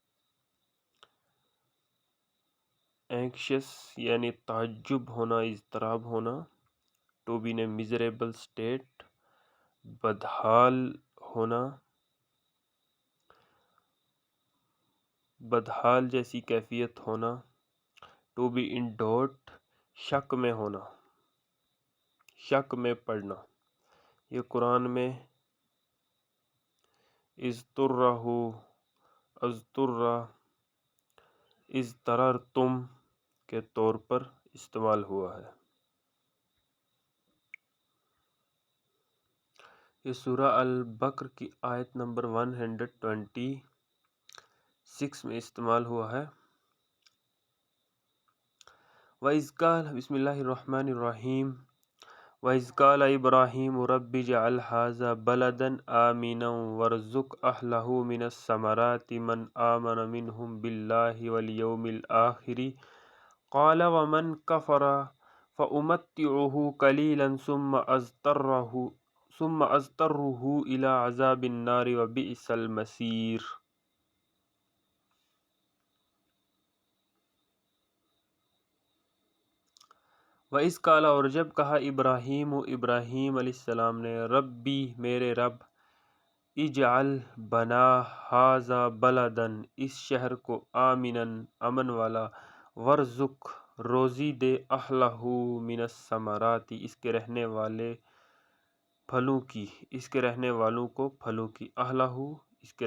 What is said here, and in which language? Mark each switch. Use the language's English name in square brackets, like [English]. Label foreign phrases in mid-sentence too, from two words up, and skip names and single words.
[Urdu] اینکشس یعنی تعجب ہونا، اضطراب ہونا، [English] to be in a miserable state [Urdu] بدحال ہونا، بدحال جیسی کیفیت ہونا، [English] to be in doubt [Urdu] شک میں ہونا، شک میں پڑنا۔ یہ قرآن میں [Arabic] اضطرہ، اضطرہ، اضطررتم [Urdu] کے طور پر استعمال ہوا ہے۔ یہ سورہ البقرہ کی آیت نمبر 126 میں استعمال ہوا ہے۔ [Arabic] وَإِذْ قَالَ بسم اللہ الرحمن الرحیم وَإِذْ قَالَ إِبْرَاهِيمُ رَبِّ اجْعَلْ هَٰذَا بَلَدًا آمِنًا وَارْزُقْ أَهْلَهُ مِنَ الثَّمَرَاتِ مَنْ آمَنَ مِنْهُمْ بِاللَّهِ وَالْيَوْمِ الْآخِرِ قَالَ وَمَنْ كَفَرَ فَأُمَتِّعُهُ قَلِيلًا ثُمَّ أَضْطَرُّهُ إِلَىٰ عَذَابِ النَّارِ وَبِئْسَ الْمَصِيرُ۔ وَإِذْ قَالَ [Urdu] اور جب کہا ابراہیم علیہ السلام نے ربی میرے رب اجعل بنا [Arabic] ھذا بلدن [Urdu] اس شہر کو آمنا امن والا ورزق روزی دے [Arabic] اہلہ من الثمرات [Urdu] اس کے رہنے والے پھلوں کی، اس کے رہنے والوں کو پھلوں کی، اہلہ اس کے